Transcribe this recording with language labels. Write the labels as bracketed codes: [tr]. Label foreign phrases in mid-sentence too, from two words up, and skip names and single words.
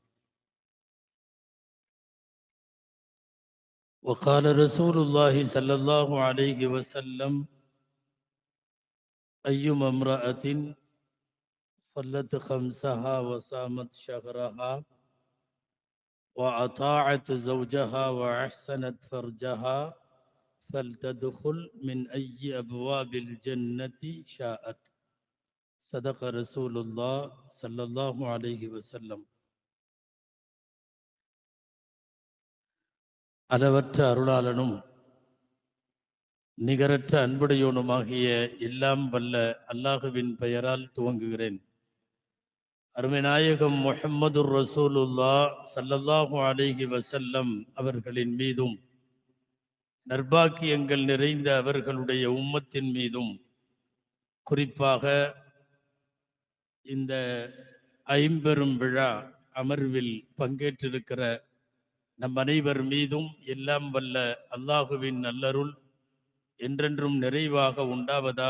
[ar] وقال رسول الله صلى الله عليه وسلم: أيما امرأة صلت خمسها وصامت شهرها وأطاعت زوجها وأحسنت فرجها فلتدخل من أي أبواب الجنة شاءت. صدق رسول الله صلى الله عليه وسلم. [ta] அளவற்ற அருளாளனும் நிகரற்ற அன்புடையோனுமாகிய எல்லாம் வல்ல அல்லாஹுவின் பெயரால் துவங்குகிறேன். அருமைநாயகம் முஹம்மதுர் ரசூலுல்லாஹ் [ar] صلى الله عليه وسلم [ta] அவர்களின் மீதும் நற்பாக்கியங்கள் நிறைந்த அவர்களுடைய உம்மத்தின் மீதும் குறிப்பாக இந்த ஐம்பெரும் விழா அமர்வில் பங்கேற்றிருக்கிற நம் அனைவர் மீதும் எல்லாம் வல்ல அல்லாஹுவின் நல்லருள் என்றென்றும் நிறைவாக உண்டாவதாக.